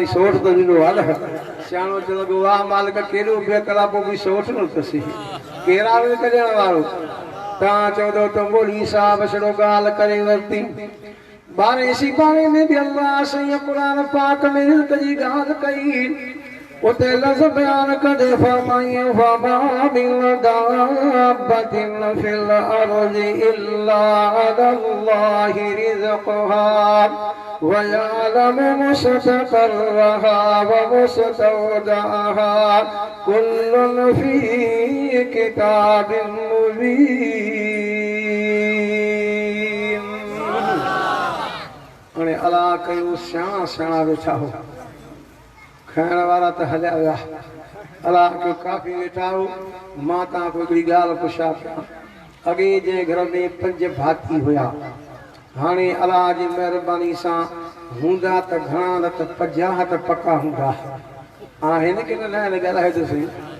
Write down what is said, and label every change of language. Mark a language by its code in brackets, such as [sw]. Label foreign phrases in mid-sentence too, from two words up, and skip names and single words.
[sd] सोठ त ॾिनो हल सियाणो चए लॻो वाह मालिक केॾो बेअकुल आहे पोइ बि सोठ न अथसि केरु आहे रिज़्क़ ॾियण वारो तव्हां चवंदो त मोली साहब छड़ो ॻाल्हि करे वरिती 12 सिपाही में बि अल्लाह साईं क़ुरान पाक में रिज़्क़ जी ॻाल्हि कई उते लफ़्ज़ बयान करे फरमाई [ar] وما من دابة في الأرض إلا على الله رزقها ويعلم مستقرها ومستودعها كل في كتاب [sd] मुबीन हाणे अलाह कयो सियाणा सियाणा वेठा हो खाइण वारा त हलिया विया अलाह कयो काफ़ी वेठा हो मां तव्हांखे हिकिड़ी ॻाल्हि पुछां पिया अॻे जंहिं घर में 5 भाती हुया हाणे अलाह जी महिरबानी सां हूंदा त घणा न त 50 त पका हूंदा आहिनि की न ॻाल्हाए तो सही